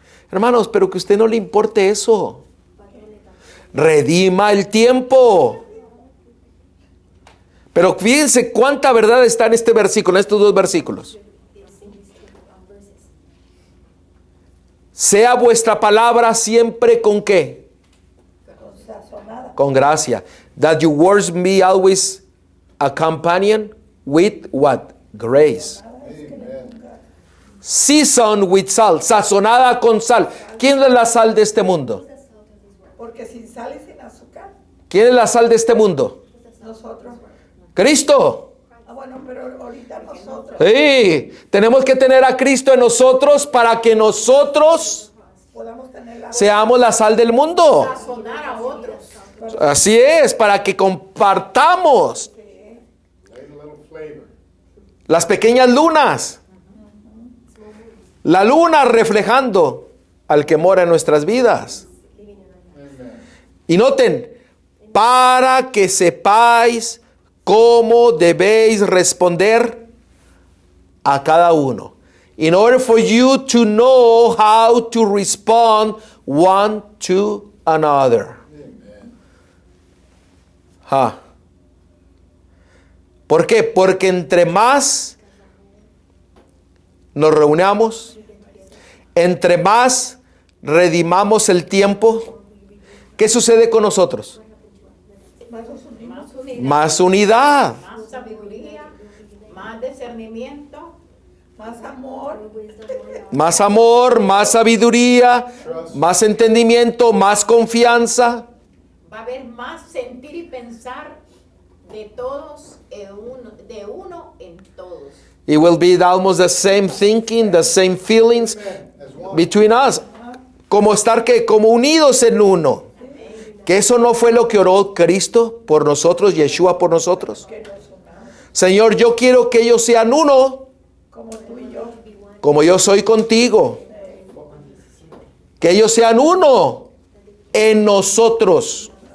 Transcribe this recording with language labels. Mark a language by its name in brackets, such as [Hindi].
[Spanish] Hermanos, pero que a usted no le importe eso. Redima el tiempo. Pero fíjense cuánta verdad está en este versículo, en estos dos versículos. Sea vuestra palabra siempre ¿con qué? Con gracia. [English] That your words be always a companion with what? Grace. Seasoned with salt, [Spanish] sazonada con sal. ¿Quién es la sal de este mundo? Porque sin sal y sin azúcar. ¿Quién es la sal de este mundo? Nosotros. Cristo. Ah, bueno, pero ahorita nosotros. Sí, tenemos que tener a Cristo en nosotros para que nosotros seamos la sal del mundo. Sazonar a otros. Así es, para que compartamos las pequeñas lunas. La luna reflejando al que mora en nuestras vidas. Y noten, para que sepáis cómo debéis responder a cada uno. [English] In order for you to know how to respond one to another. [Spanish] ¿Por qué? Porque entre más nos reunamos, entre más redimamos el tiempo, ¿qué sucede con nosotros? Más unidad. Más sabiduría, más discernimiento, más amor. Más amor, más sabiduría, más entendimiento, más confianza. va a haber más sentir y pensar de todos, de uno en todos. [English] It will be almost the same thinking, the same feelings between us. [Spanish] Como estar como unidos en uno. Que eso no fue lo que oró Cristo por nosotros, Yeshua por nosotros. Señor, yo quiero que ellos sean uno, como yo soy contigo. Que ellos sean uno en nosotros.